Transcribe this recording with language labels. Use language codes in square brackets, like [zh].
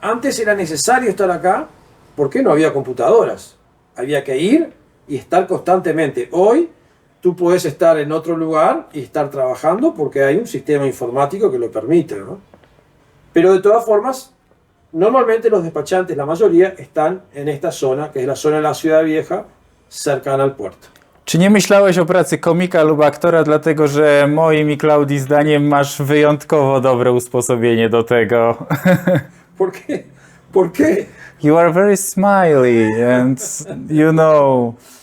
[es] Antes era necesario estar acá porque no había computadoras, había que ir y estar constantemente. Hoy tú puedes estar en otro lugar y estar trabajando porque hay un sistema informático que lo permite, ¿no? Pero de todas formas, normalmente los despachantes, la mayoría, están en esta zona, que es la zona de la Ciudad Vieja, cercana al puerto. [pl] Czy nie myślałeś o pracy komika lub aktora, dlatego że moim i Klaudii zdaniem masz wyjątkowo dobre usposobienie do tego? [es] ¿Por qué? ¿Por qué? [en] You are very smiley and you know.